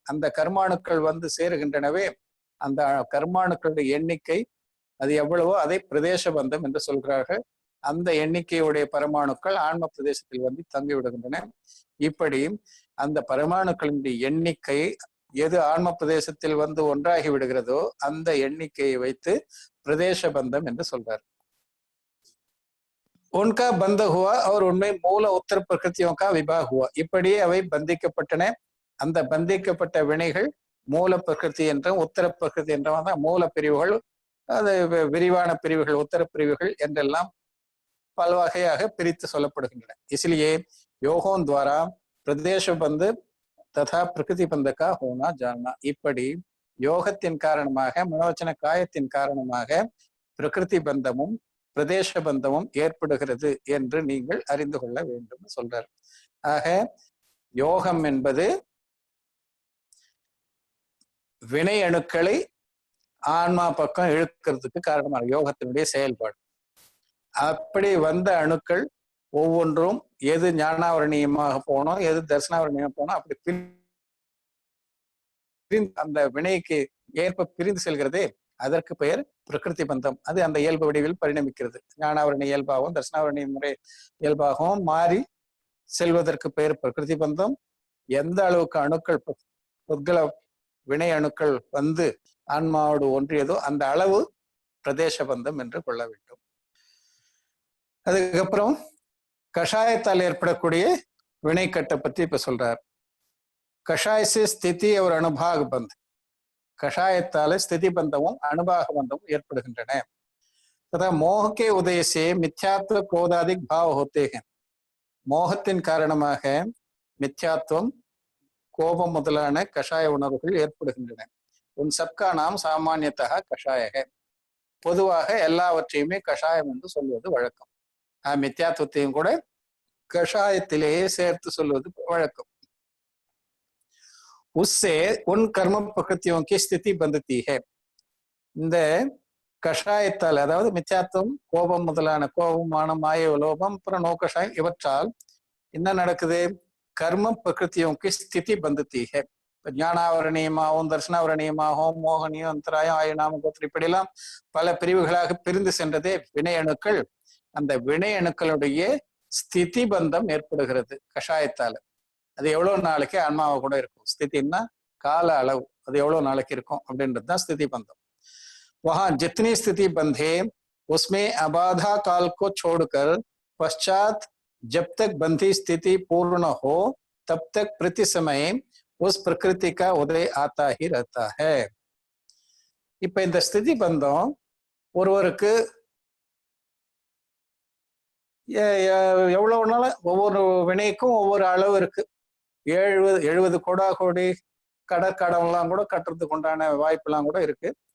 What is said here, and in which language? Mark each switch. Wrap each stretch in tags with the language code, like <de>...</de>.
<ta>அந்த கர்மாணுக்கள் சேருகின்றனவே, அந்த கர்மாணுக்களுடைய எண்ணிக்கை அது எவ்வளவோ அதை பிரதேச பந்தம் என்று சொல்கிறார்கள். அந்த எண்ணிக்கையுடைய பரமாணுக்கள் ஆன்ம பிரதேசத்தில் தங்கி விடுகின்றன. இப்படி அந்த பரமாணுக்களின் எண்ணிக்கை எது ஆன்ம பிரதேசத்தில் ஒன்றாகி விடுகிறதோ அந்த எண்ணிக்கையை வைத்து பிரதேச பந்தம் என்று சொல்றார்.</ta> <hi>उनका बंध हुआ और उनमें மூல உத்தர பிரகிருத்தியோं का विभाग हुआ.</hi> <ta>இப்படி அவை பந்திக்கப்பட்டன. அந்த பந்திக்கப்பட்ட வினைகள் மூல பிரகிருதி என்றும் உத்தர பிரகிருதி என்றும் மூல பிரிவுகள், அது விரிவான பிரிவுகள் உத்தர பிரிவுகள் என்றெல்லாம் பல்வகையாக பிரித்து சொல்லப்படுகின்றன.</ta> <hi>इसलिए योगों द्वारा प्रदेश बंध तथा प्रकृति बंध का होना जानना.</hi> <ta>இப்படி யோகத்தின் காரணமாக மனோவச்சன காயத்தின் காரணமாக பிரகிருதி பந்தமும் பிரதேச பந்தமும் ஏற்படுகிறது என்று நீங்கள் அறிந்து கொள்ள வேண்டும் சொல்றார். ஆக யோகம் என்பது வினை அணுக்களை ஆன்மா பக்கம் இழுக்கிறதுக்கு காரணமாக யோகத்தினுடைய செயல்பாடு. அப்படி வந்த அணுக்கள் ஒவ்வொன்றும் எது ஞானாவரணியமாக போனோம், எது தர்சனாவரணியமாக போனோம், அப்படி அந்த வினைக்கு ஏற்ப பிரிந்து செல்கிறதே, அதற்கு பெயர் பிரகிருதி பந்தம். அது அந்த இயல்பு வடிவில் பரிணமிக்கிறது. ஞானாவரணி இயல்பாகவும் தர்சனாவரணி முறை இயல்பாகவும் மாறி செல்வதற்கு பெயர் பிரகிருதி பந்தம். எந்த அளவுக்கு அணுக்கள் புத்கல வினை அணுக்கள் வந்து ஆன்மாவோடு ஒன்றியதோ அந்த அளவு பிரதேச பந்தம் என்று கொள்ள வேண்டும். அதுக்கப்புறம் கஷாயத்தால் ஏற்படக்கூடிய வினைக்கட்டை பத்தி இப்ப சொல்றார்.</ta> <hi>கஷாய से स्थिति और अनुभाग बंध.</hi> <ta>கஷாயத்தால ஸ்திதி பந்தமும் அனுபாக பந்தமும் ஏற்படுகின்றன.</ta> <hi>तथा मोह के उदय से मिथ्यात्व क्रोधादिक भाव होते हैं.</hi> <ta>மோகத்தின் காரணமாக மித்யாத்துவம் கோபம் முதலான கஷாய உணர்வுகள் ஏற்படுகின்றன.</ta> <hi>உன் சப்கா நாம் சாமானியத்தக கஷாயக.</hi> <ta>பொதுவாக எல்லாவற்றையுமே கஷாயம் என்று சொல்வது வழக்கம். மித்யாத்துவத்தையும் கூட கஷாயத்திலேயே சேர்த்து சொல்வது வழக்கம்.</ta> <hi>उससे उन कर्म प्रकृतियों की स्थिति बंधती है.</hi> <ta>இந்த கஷாயத்தால், அதாவது மித்யாத்துவம், கோபம் முதலான கோபம், மானம், மாய, லோபம், அப்புறம் நோக்கஷாயம், இவற்றால் என்ன நடக்குது?</ta> <hi>கர்ம பிரகிருத்தியோக்கு ஸ்திதி பந்தத்தி ஹே.</hi> <ta>ஞானாவரணீயமாகவும் தர்சனாவரணீயமாகவும் மோகனியம், அந்தராயம், ஆயுநாம, கோத்திரம் இப்படியெல்லாம் பல பிரிவுகளாக பிரிந்து சென்றதே வினை அணுக்கள். அந்த வினை அணுக்களுடைய ஸ்திதி பந்தம் ஏற்படுகிறது கஷாயத்தால. அது எவ்வளவு நாளைக்கு ஆன்மாவை கூட இருக்கும். ஸ்திதின்னா கால அளவு, அது எவ்வளவு நாளைக்கு இருக்கும் அப்படின்றது தான் ஸ்திதி பந்தம்.</ta> <hi>वहां जितनी स्थिति बंधे उसमें अबाधा काल को छोड़कर पश्चात जब तक बंधी स्थिति पूर्ण हो तब तक प्रति समय उस प्रकृति का उदय आता ही रहता है.</hi> <ta>இப்ப இந்த ஸ்திதி பந்தம் ஒருவருக்கு எவ்வளவு நாள், ஒவ்வொரு வினைக்கும் ஒவ்வொரு அளவு இருக்கு. 70 கோடா கோடி கடற்கடம்லாம் கூட கட்டுறதுக்கு உண்டான வாய்ப்பெல்லாம் கூட இருக்கு.</ta>